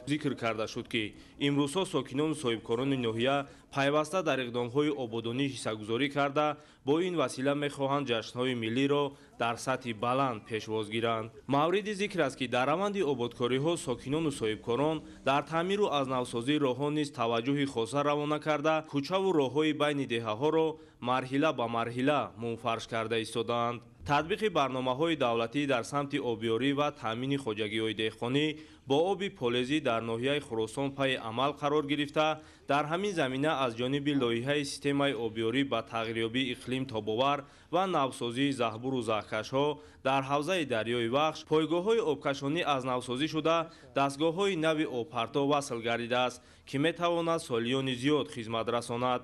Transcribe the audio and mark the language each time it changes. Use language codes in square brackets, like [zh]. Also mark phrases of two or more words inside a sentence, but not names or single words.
[tg] Зикр карда шуд ки имрӯзҳо сокинон ва соҳибкорони ноҳия пайваста дар иқдомҳои ободонӣ ҳиссагузорӣ карда бо ин васила мехоҳанд ҷашнҳои миллиро дар сатҳи баланд пешвоз гиранд. Маврид зикр аст ки дар раванди ободкориҳо сокинон ва соҳибкорон дар таъмир ва аз навсозии роҳҳо низ таваҷҷуҳи хоса равона карда кӯча ва роҳҳои байни деҳаҳоро марҳила ба марҳила мунфариш карда истоданд. татбиқи барномаҳои давлатӣ дар самти обёрӣ ва таъмини хоҷагиҳои деҳқонӣ бо оби полезӣ дар ноҳияи Хуросон пайи амал қарор гирифта, дар ҳамин замина аз ҷониби лоиҳаи системаи обёрӣ ба тағйирёбии иқлим тобовар ва навсозии заҳбуру заҳкашҳо дар ҳавзаи дарёи Вахш пойгоҳҳои обкашонӣ аз навсозӣ шуда дастгоҳҳои нави обпарто васл гардидааст, ки метавонад солиёни зиёд хизмат расонад.